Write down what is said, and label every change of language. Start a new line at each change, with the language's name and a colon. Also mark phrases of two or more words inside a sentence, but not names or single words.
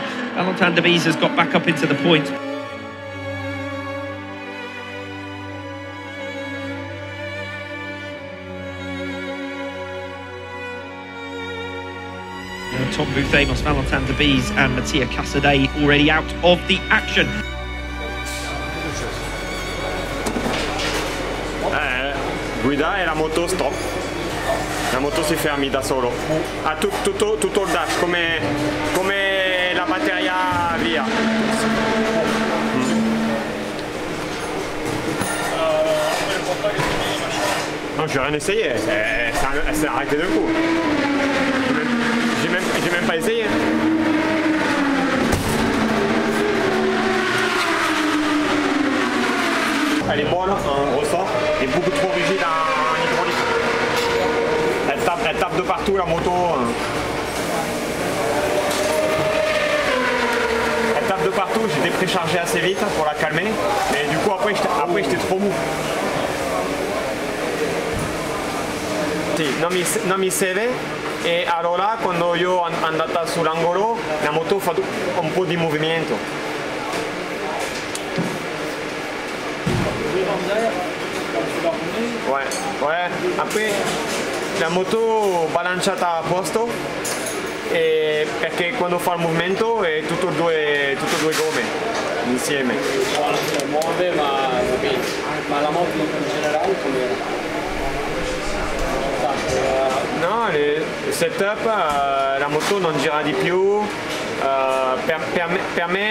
English: Valentin de Bees has got back up into the points. Tom Bouthamos, Valentin de Bees and Mattia Casadei already out of the action.
Italian: Guida e la moto stop, la moto si fermi da solo, ha tutto il dash come la batteria via.
French: Non, j'ai rien essayé, c'est arrêté d'un coup. J'ai même pas essayé. Elle est bonne en ressort, elle est beaucoup trop rigide en hydraulique. Elle tape de partout la moto. Elle tape de partout, j'étais préchargé assez vite pour la calmer. Et du coup après j'étais trop mou.
Italian: Sì, non mi serve, e allora quando io andata sull'angolo la moto fa un po' di movimento. Ouais, après la moto balanciata a posto, perché quando fa il movimento è tutte e due gomme insieme. Muove ma la moto in generale com'era? No, il setup, la moto non gira di più, per me